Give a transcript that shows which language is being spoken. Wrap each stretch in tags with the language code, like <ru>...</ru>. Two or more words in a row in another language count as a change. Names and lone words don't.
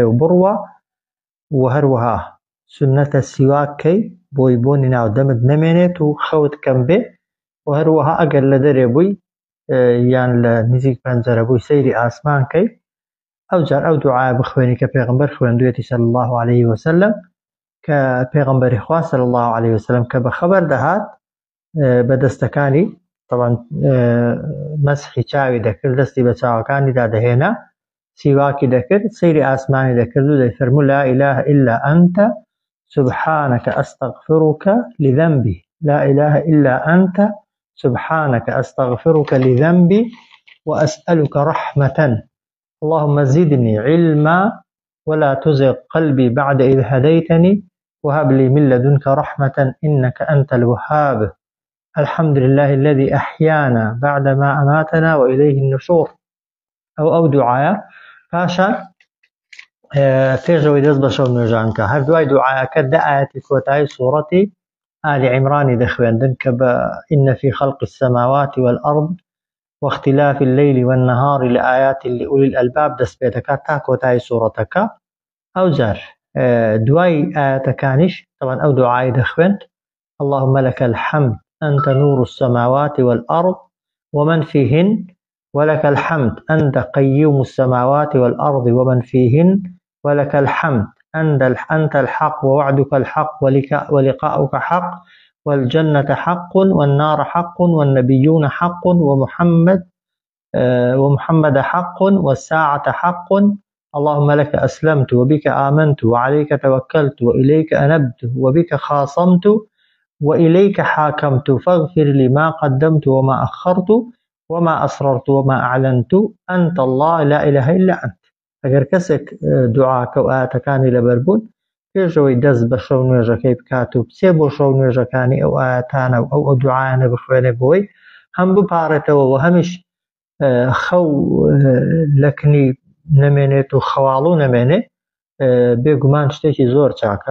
<ckb>و بڕوە، و هەروەها سنەتە سیواک کەی بۆی بۆنی ناو دەمت نەمێنێت و خەوت کەم بێ، و هەروەها ئەگەر لە دەرێ بووی یان لە نزیک پەنجەرە بووی سەیری ئاسمان کەی ئەوجار ئەو دوعایە بخوێنی کە پێغەمبەر خوێندوویەتی</ckb> <ar>صلی الله عليه وسلم،</ar> <ckb>کە پێغەمبەری خوا</ckb> <ar>صلی الله عليه وسلم</ar> <ckb>کە بەخەبەر دەهات بە دەستەکانی طبعاً مەسحی چاوی دەکرد، دەستی بە چاوەکانیدا دەهێنا، سیواکی دەکرد، سەیری ئاسمانی دەکرد و</ckb> <ar>دەیفەرموو لا إله إلا أنت سبحانك أستغفرك لذنبي، لا إله إلا أنت سبحانك أستغفرك لذنبي وأسألك رحمة، اللهم زدني علما ولا تزغ قلبي بعد إذ هديتني وهب لي من لدنك رحمة إنك أنت الوهاب، الحمد لله الذي أحيانا بعدما أماتنا وإليه النشور. أو دعاء</ar> <ckb>پاشان پێشەوەی دەست بە شەونوێژان کە هەر دوای دوعاەکە 10 ئایەتی کۆتایی سوورەتی آل عیمرانی دەخوێندن کە بە</ckb> <ar>إن في خلق السماوات والأرض واختلاف الليل والنهار لآيات لأولي الألباب</ar> <ckb>دەست پێ دەکات تا کۆتایی سوورەتەکە. ئەوجار دوای ئایەتەکانیش طبعاً ئەو دوعای دەخوێند</ckb> <ar>اللهم لك الحمد أنت نور السماوات والأرض ومن فيهن ولك الحمد أنت قيوم السماوات والأرض ومن فيهن ولك الحمد أنت الحق ووعدك الحق ولقاؤك حق والجنة حق والنار حق والنبيون حق ومحمد حق والساعة حق اللهم لك أسلمت وبك آمنت وعليك توكلت وإليك أنبت وبك خاصمت وإليك حاكمت فاغفر لي ما قدمت وما أخرت وما أسررت وما أعلنت أنت الله لا إله إلا أنت.</ar> <ckb>ئەگەر کەسێک دوعاکە و ئاەتەکانی لەبەربوون پێشەوەی دەست بە شەو نوێژەکەی بکات و بچێ بۆ شەو نوێژەکانی ئەو ئاەتانە و ئەو دوعایانە بخوێنێ بۆی هەم بپارێتەوە و هەمیش خەو لەکنی نەمێنێت و خەواڵوو نەمێنێ، بێگومان شتێکی زۆر چاکە.</ckb>